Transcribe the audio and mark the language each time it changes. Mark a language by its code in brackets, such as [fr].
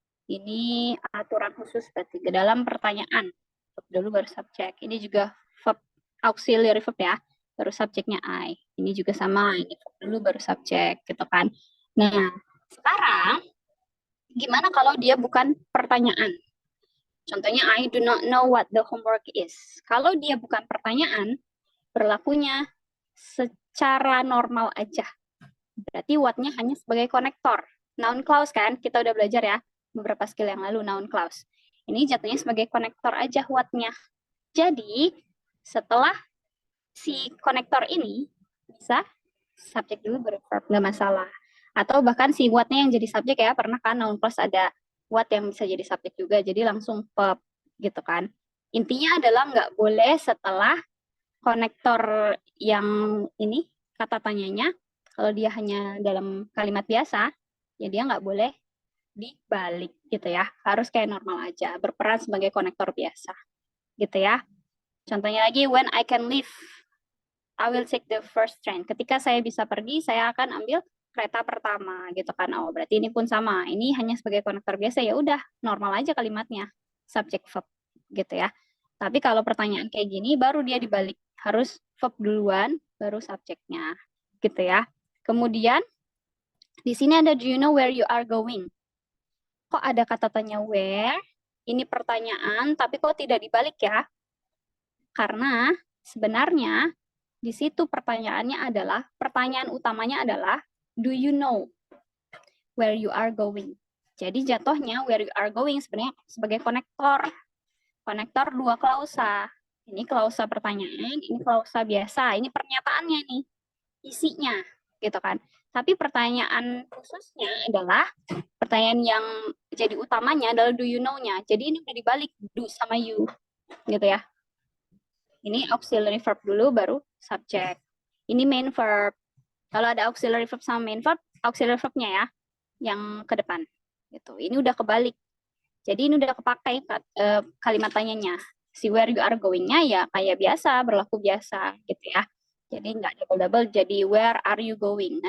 [id] Ini aturan khusus berarti ke dalam pertanyaan. Verb dulu baru subjek. Ini juga verb auxiliary verb ya. Baru subjeknya I. Ini juga sama. Ini verb dulu baru subjek gitu kan. Nah, sekarang gimana kalau dia bukan pertanyaan? Contohnya [en] I do not know what the homework is. [id] Kalau dia bukan pertanyaan, berlakunya secara normal aja. Berarti what-nya hanya sebagai konektor. Noun clause kan, kita udah belajar ya beberapa skill yang lalu noun clause. Ini jatuhnya sebagai konektor aja what-nya. Jadi setelah si konektor ini bisa subjek dulu baru verb, nggak masalah. Atau bahkan si what-nya yang jadi subjek ya, pernah kan noun clause ada what yang bisa jadi subjek juga, jadi langsung verb gitu kan. Intinya adalah nggak boleh setelah konektor yang ini kata tanyanya, kalau dia hanya dalam kalimat biasa, ya dia nggak boleh dibalik gitu ya. Harus kayak normal aja, berperan sebagai konektor biasa gitu ya. [en] Contohnya lagi, when I can leave, I will take the first train. [id] Ketika saya bisa pergi, saya akan ambil kereta pertama gitu kan. Oh, berarti ini pun sama. Ini hanya sebagai konektor biasa, ya udah normal aja kalimatnya. Subject verb gitu ya. Tapi kalau pertanyaan kayak gini baru dia dibalik. Harus verb duluan baru subjeknya. Gitu ya. Kemudian di sini ada [en] do you know where you are going? [id] Kok ada kata tanya where? Ini pertanyaan tapi kok tidak dibalik ya? Karena sebenarnya di situ pertanyaan utamanya adalah [en] do you know where you are going? [id] Jadi jatuhnya [en] where you are going [id] sebenarnya sebagai konektor. Konektor dua klausa. Ini klausa pertanyaan, ini klausa biasa. Ini pernyataannya nih, isinya gitu kan. Tapi pertanyaan khususnya adalah pertanyaan yang jadi utamanya adalah do you know-nya. Jadi ini udah dibalik do sama you gitu ya. Ini auxiliary verb dulu baru subject. Ini main verb. Kalau ada auxiliary verb sama main verb, auxiliary verbnya ya yang ke depan. Gitu. Ini udah kebalik. Jadi ini udah kepakai kalimat tanyanya. Si [en] where you are going-nya [id] ya kayak biasa, berlaku biasa gitu ya. Jadi nggak double-double jadi [en] where are you going.